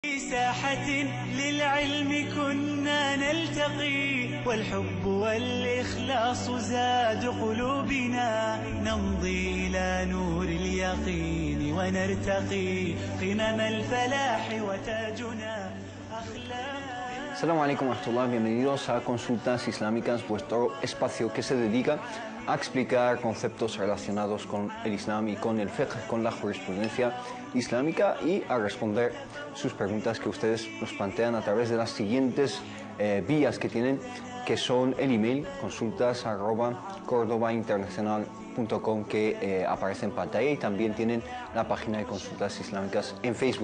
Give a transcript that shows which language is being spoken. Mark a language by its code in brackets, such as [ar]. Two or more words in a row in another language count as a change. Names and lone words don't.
[ar] في ساحة للعلم كنا نلتقي والحب والإخلاص زاد قلوبنا نمضي إلى نور اليقين ونرتقي قمم الفلاح وتاجنا أخلاق. السلام عليكم ورحمة الله, [es] bienvenidos a Consultas Islámicas, vuestro espacio que se dedica a explicar conceptos relacionados con el Islam y con el fiqh, con la jurisprudencia islámica y a responder sus preguntas que ustedes nos plantean a través de las siguientes vías que tienen, que son el email consultas@cordobainternacional.com que aparece en pantalla, y también tienen la página de Consultas Islámicas en Facebook.